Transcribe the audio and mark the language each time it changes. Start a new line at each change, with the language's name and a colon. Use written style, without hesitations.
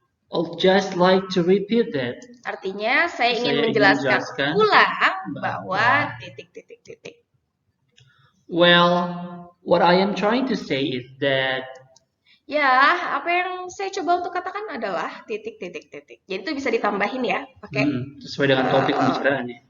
English: I'll just like to repeat that.
Indonesian: Artinya saya ingin menjelaskan ulang bahwa titik.
English: Well, what I am trying to say is that.
Indonesian: Ya, apa yang saya coba untuk katakan adalah titik. Jadi itu bisa ditambahin ya, pakai sesuai dengan topik pembicaraannya.